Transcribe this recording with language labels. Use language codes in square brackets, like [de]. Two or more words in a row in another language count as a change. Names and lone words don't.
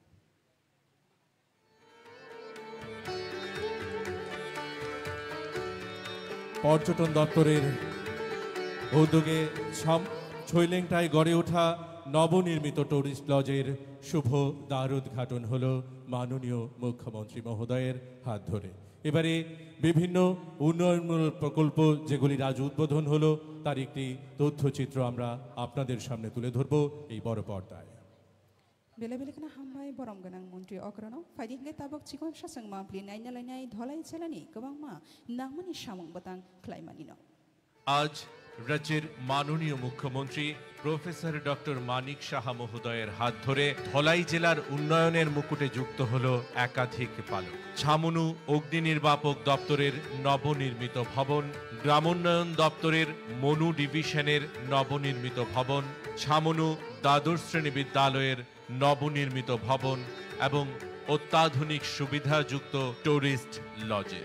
[bn] পর্যটন দপ্তরের উদ্যোগে ছৈলেংটায় গড়ে ওঠা নবনির্মিত টুরিস্ট লজের শুভ দ্বার উদ্ঘাটন হল মাননীয় মুখ্যমন্ত্রী মহোদয়ের হাত ধরে এবারে বিভিন্ন উন্নয়নমূলক প্রকল্প যেগুলির আজ উদ্বোধন হলো তার একটি তথ্যচিত্র আমরা আপনাদের সামনে তুলে ধরব এই বড় পর্দায় [trp] बेले बेलेखना हामबाय बरम गोनां मन्त्रि अग्रनो फाइदि हंगे ताबक चिकन सासंग मामप्लि नायना लायनाय धलाई चेलानि गोबां मा नामनि सामं बतां ख्लाइमानि न [bn] আজ রাজ্যের মাননীয় মুখ্যমন্ত্রী প্রফেসর ডক্টর মানিক সাহা মহোদয়ের হাত ধরে ধলাই জেলার উন্নয়নের মুকুটে যুক্ত হল একাধিক পালক। ছামনু অগ্নি নির্বাপক দপ্তরের নবনির্মিত ভবন, গ্রামোন্নয়ন দপ্তরের মনু ডিভিশনের নবনির্মিত ভবন, ছামনু দ্বাদশ শ্রেণী বিদ্যালয়ের নবনির্মিত ভবন এবং অত্যাধুনিক সুবিধাযুক্ত টুরিস্ট লজে।